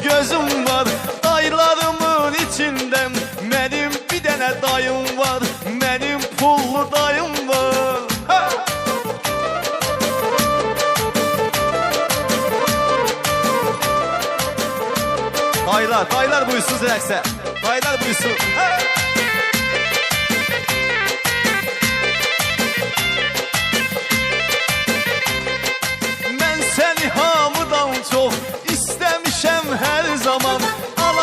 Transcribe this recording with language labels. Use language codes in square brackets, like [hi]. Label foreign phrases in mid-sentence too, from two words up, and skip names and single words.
[tr] gözüm var. Dayılarımın içinde benim bir tane dayım var. Benim pullu dayım var. Ha! [az] Dayılar buyursun rəqsə. Dayılar buyursun. Ha! Mən səni hamıdan çox istəmişəm hər zaman.